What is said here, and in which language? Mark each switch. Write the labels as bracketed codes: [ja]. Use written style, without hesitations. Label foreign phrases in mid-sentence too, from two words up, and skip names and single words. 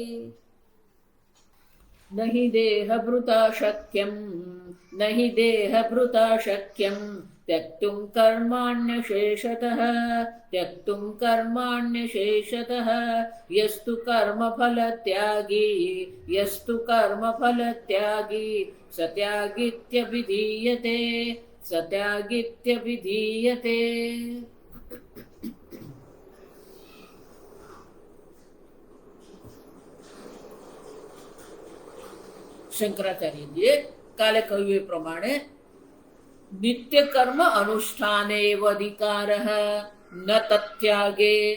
[sa] न हि देहभृता शक्यं त्यक्तुं कर्माण्यशेषतः यस्तु कर्मफलत्यागी स त्यागित्यभिधीयते। [gu] શંકરાચાર્યજીએ કાલે કહ્યું એ પ્રમાણે [sa] નિત્ય કર્મ અનુષ્ઠાને એવ અધિકારઃ ન તત્યાગે.